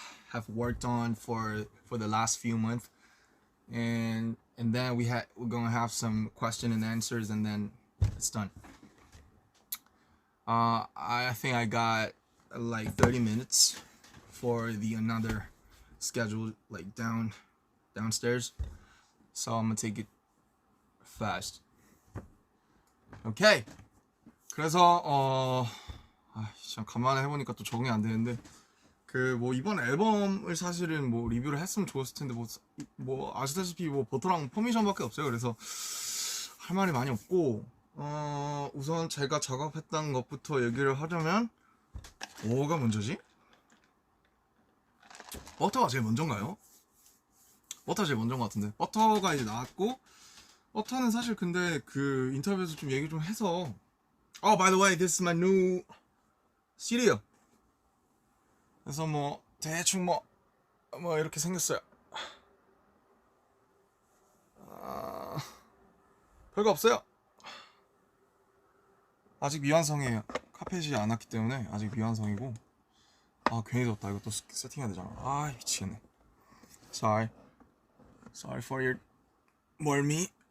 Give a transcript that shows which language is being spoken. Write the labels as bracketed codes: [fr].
[en] have worked on for the last few months, and then we're gonna have some question and answers, and then it's done. I think I got like 30 minutes for another schedule like downstairs, so I'm gonna take it fast. Okay. [ko] 그래서 참 간만에 해보니까 또 적응이 안 되는데 그 뭐 이번 앨범을 사실은 뭐 리뷰를 했으면 좋았을 텐데 뭐 아시다시피 뭐 버터랑 퍼미션밖에 없어요. 그래서 할 말이 많이 없고 우선 제가 작업했던 것부터 얘기를 하자면 뭐가 먼저지? 버터가 제일 먼저인가요? 버터가 제일 먼저인 것 같은데 버터가 이제 나왔고 버터는 사실 근데 그 인터뷰에서 좀 얘기 좀 해서 [en] by the way, this is my new cereal. [ko] 그래서 뭐 대충 뭐 이렇게 생겼어요. 별거 없어요. 아직 미완성이에요. 카펫이 안 왔기 때문에 아직 미완성이고. 괜히 뒀다. 이것도 세팅해야 되잖아. 미치겠네. [en] Sorry for your 멀미.